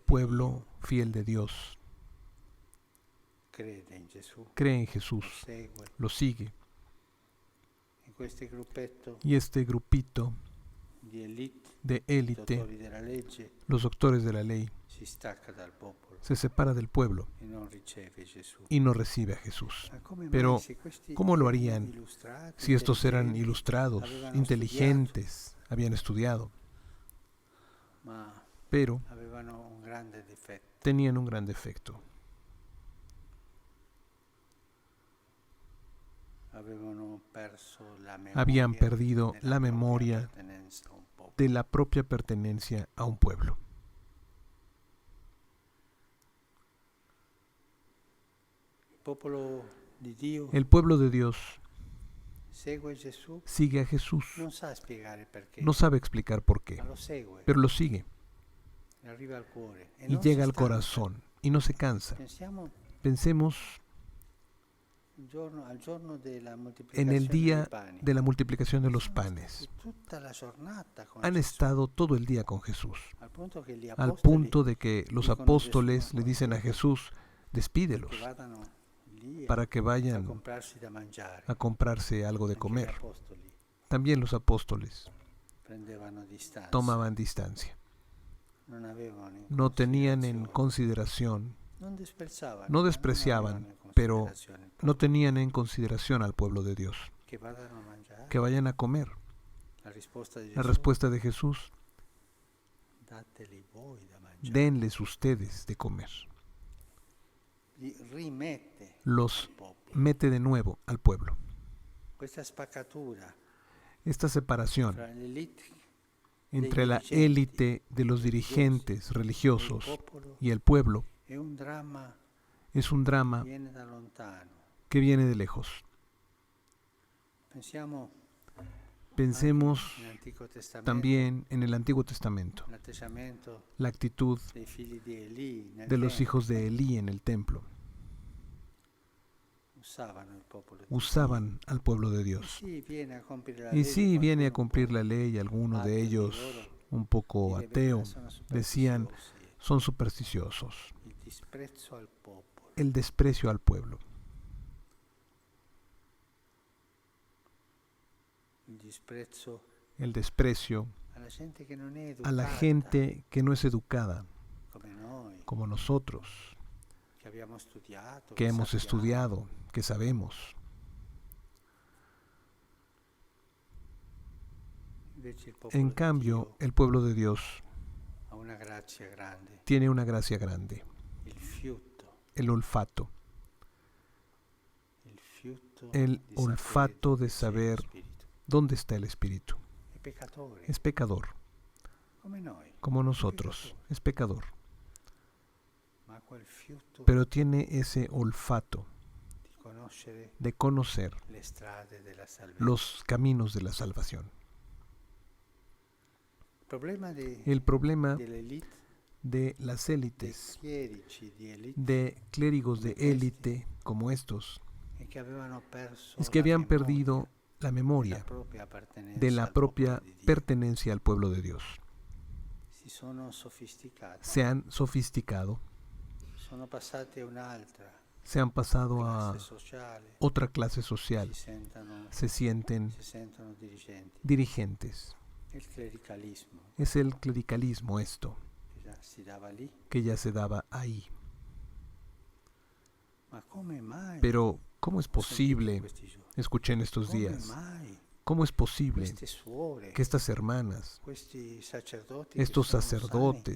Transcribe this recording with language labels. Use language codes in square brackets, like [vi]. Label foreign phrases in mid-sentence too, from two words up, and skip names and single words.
[es] pueblo fiel de Dios [it] Dio crede in Gesù, [es] cree en lo Jesús, [it] segue. [es] lo sigue. [it] E questo gruppetto [es] Y este grupito [it] di elite, [es] de élite, [it] dottori della legge, [es] los doctores de la ley, [it] si stacca dal popolo [es] se separa del pueblo [it] e non riceve Gesù. [es] y no recibe a Jesús. [it] Ma come [es] Pero, [it] mai, se questi [es] ¿cómo lo [it] erano [es] harían [it] illustrati, [es] si estos eran [it] intelligenti, [es] ilustrados, [it] avevano [es] inteligentes, habían estudiado? [it] studiato, ma [es] pero [it] avevano un grande difetto. [es] tenían un gran defecto. [it] Avevano perso la [es] Habían [it] memoria [es] perdido [it] della [es] la [it] propria [es] memoria [it] appartenenza a un popolo. [es] de la propia pertenencia a un pueblo. [it] Il popolo di Dio [es] El pueblo de Dios [it] segue Gesù, [es] sigue a Jesús. [it] non sa spiegare perché, [es] No sabe explicar por qué, [it] ma lo segue, [es] pero lo sigue [it] e arriva al cuore e [es] y [it] non si [es] llega al [it] stanca. [es] corazón y no se cansa. [it] Pensiamo [es] Pensemos [it] al giorno della [es] en [it] moltiplicazione [es] el [it] dei [es] día [it] pani. [es] de la multiplicación de los [it] Sono [es] panes. [it] stati tutta la giornata con [es] Han [it] Gesù, [es] estado todo el día con Jesús, [it] al punto che gli [es] al [it] apostoli [es] punto de que los [it] dicono a [es] apóstoles [it] Gesù, [es] le dicen a Jesús, despídelos [it] che vadano lì [es] para que [it] a [es] vayan [it] comprarsi da mangiare. [es] a comprarse algo de [it] Anche gli [es] comer. [it] apostoli [es] También los apóstoles [it] prendevano distanza, [es] tomaban distancia. [it] non avevano in [es] No tenían en [it] considerazione, [es] consideración, [it] non disprezzavano, [es] no [it] ma non [es] despreciaban, [it] avevano in [es] pero [it] considerazione il [es] no [it] popolo. [es] tenían en consideración al pueblo de Dios. [it] Che vadano a mangiare. [es] Que vayan a comer. [it] La risposta di [es] La [it] Gesù, [es] respuesta de Jesús, [it] dateli voi da mangiare. [es] denles ustedes de comer. [it] Li rimette [es] Los [it] al popolo. [es] mete de nuevo al pueblo. [it] Questa spaccatura [es] Esta separación [it] tra l'elite [es] entre la élite de los dirigentes religiosos y el pueblo [it] è un dramma [es] es un drama [it] che viene da lontano. [es] que viene de lejos. [it] Pensiamo [es] Pensemos [it] nell'Antico Testamento, [es] también en el Antiguo Testamento, [it] l'atteggiamento [es] la actitud [it] dei figli di Elì nel [es] de los [it] tempio. [es] hijos de Elí en el templo. [it] Usavano il popolo di [es] Usaban al pueblo de [it] Dio. [es] Dios. [it] Sì, viene a compiere la [es] Y [it] legge, [es] sí, viene a [it] qualcuno [es] cumplir [it] può [es] la ley, alguno de [it] battere [es] ellos [it] loro, [es] un poco [it] dire, [es] ateo, [it] "Beh, sono [es] decían, [it] superstiziosi". [es] son supersticiosos. [it] Il disprezzo al popolo. [es] El desprecio al pueblo, [it] Il disprezzo [es] el desprecio [it] alla gente che non è [es] a la [it] educata [es] gente que no es educada, [it] come noi, [es] como nosotros, [it] che abbiamo studiato, [es] que hemos [it] sappiamo. [es] estudiado, que sabemos. [it] Invece il popolo [es] En [it] di [es] cambio, [it] Dio [es] el pueblo de Dios [it] ha una grazia grande, [es] tiene una gracia grande, [it] il fiuto [es] el olfato, [it] di [es] el [it] sapere [es] olfato [it] dove [es] de [it] c'è [es] saber [it] lo Spirito. [es] dónde está el Espíritu. [it] È peccatore, [es] Es pecador, [it] come noi, [es] como nosotros, es pecador, [it] ma quel fiuto [es] pero tiene ese olfato [it] di conoscere [es] de conocer [it] le strade della salvezza. [es] los caminos de la salvación. [it] Il problema [es] El problema [it] dell'elite, [es] de las [it] dei [es] élites, [it] chierici di elite, [es] de clérigos de élite como estos, [it] è che avevano perso [es] es que [it] la [es] habían [it] memoria [es] perdido la [it] della [es] memoria [it] propria appartenenza [es] de la [it] al popolo [es] propia [it] di Dio. [es] pertenencia al pueblo de Dios. [it] Si sono sofisticati, [es] Se han sofisticado, [it] sono passati a un'altra [es] se han pasado a [it] classe sociale, [es] otra clase social, [it] si [es] se sienten [it] sentono dirigenti. [es] dirigentes. [it] Il clericalismo [es] Es el clericalismo esto, [it] che già si dava lì. [es] que ya se daba ahí. [it] Ma come mai? [es] Pero, ¿cómo es [it] Ho sentito [es] posible? [it] questi giorni, [es] Escuché en estos [it] come [es] días, [it] mai [es] ¿cómo es posible [it] queste suore, [es] que estas hermanas, [it] questi sacerdoti che [es] estos [it] sono [es] sacerdotes